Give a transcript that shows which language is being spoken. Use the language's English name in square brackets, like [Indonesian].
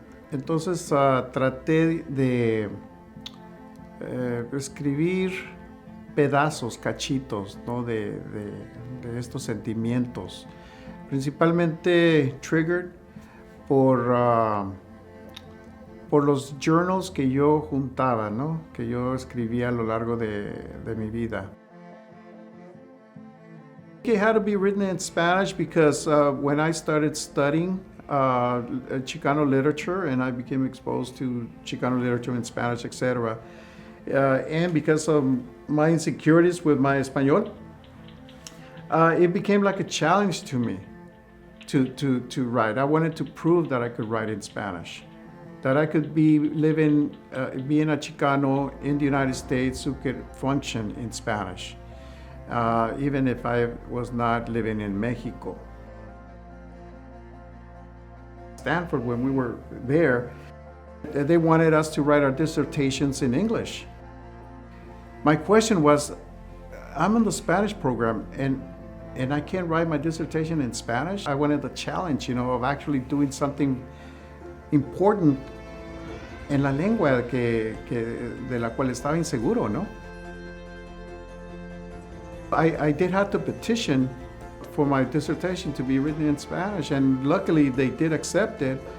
[Spanish] Entonces traté de escribir pedazos, cachitos, ¿no? de estos sentimientos, principalmente triggered por los journals que yo juntaba, ¿no? Que yo escribía a lo largo de mi vida. [English] It had to be written in Spanish because when I started studying Chicano literature and I became exposed to Chicano literature in Spanish, etc., and because of my insecurities with my Espanol, it became like a challenge to me to write. I wanted to prove that I could write in Spanish, that I could be living, being a Chicano in the United States who could function in Spanish, even if I was not living in Mexico. Stanford, when we were there, they wanted us to write our dissertations in English. My question was, I'm in the Spanish program and I can't write my dissertation in Spanish. I wanted the challenge, of actually doing something important [Spanish] en la lengua de la cual estaba inseguro, ¿no? [English] I did have to petition for my dissertation to be written in Spanish, and luckily they did accept it.